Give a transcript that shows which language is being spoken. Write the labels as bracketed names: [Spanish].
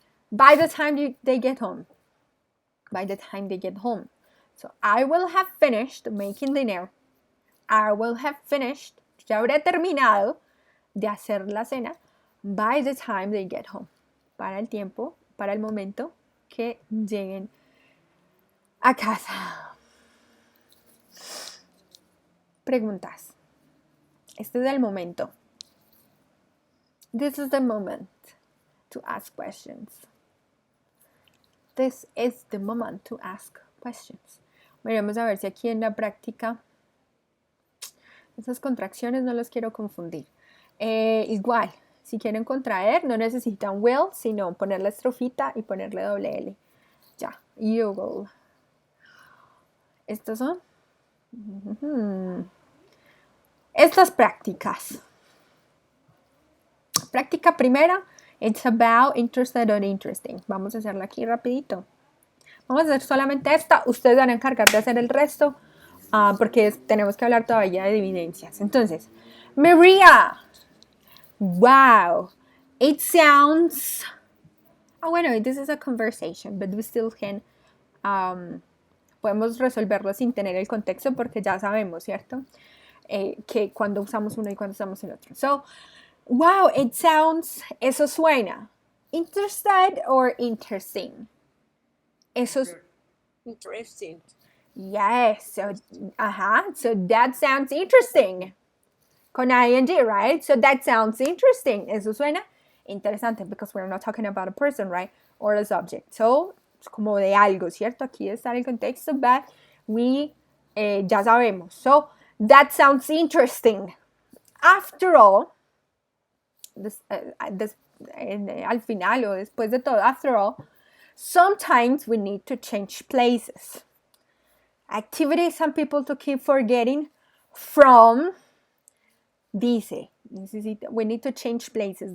[English] By the time they get home. By the time they get home. So I will have finished making dinner. I will have finished. [Spanish] Ya habré terminado de hacer la cena. [English] By the time they get home. [Spanish] Para el tiempo, para el momento que lleguen a casa. Preguntas. Este es el momento. [English] This is the moment to ask questions. This is the moment to ask questions. [Spanish] Veremos a ver si aquí en la práctica esas contracciones no los quiero confundir. Igual, si quieren contraer, no necesitan will, sino poner la estrofita y ponerle doble L. Ya, [English] you will. [Spanish] Estos son estas prácticas. Práctica primera, [English] it's about interested or interesting. [Spanish] Vamos a hacerla aquí rapidito. Vamos a hacer solamente esta. Ustedes van a encargar de hacer el resto porque tenemos que hablar todavía de evidencias. Entonces, Maria. Wow. [English] It sounds... [Spanish] bueno, [English] this is a conversation, but we still can... [Spanish] podemos resolverlo sin tener el contexto porque ya sabemos, ¿cierto? Que cuando usamos uno y cuando usamos el otro. [English] So, wow, it sounds... [Spanish] Eso suena. [English] Interested or interesting? [Spanish] Eso es... [English] Interesting. Yes, so that sounds interesting. Con ing, right? So that sounds interesting. [Spanish] Eso suena interesante [English] because we're not talking about a person, right? Or a subject. [Spanish] So, es como de algo, ¿cierto? Aquí está el contexto, [English] but we [Spanish] ya sabemos. [English] So, that sounds interesting. After all, [Spanish] al final o después de todo, [English] after all, sometimes we need to change places. Activities some people to keep forgetting from, dice, we need to change places.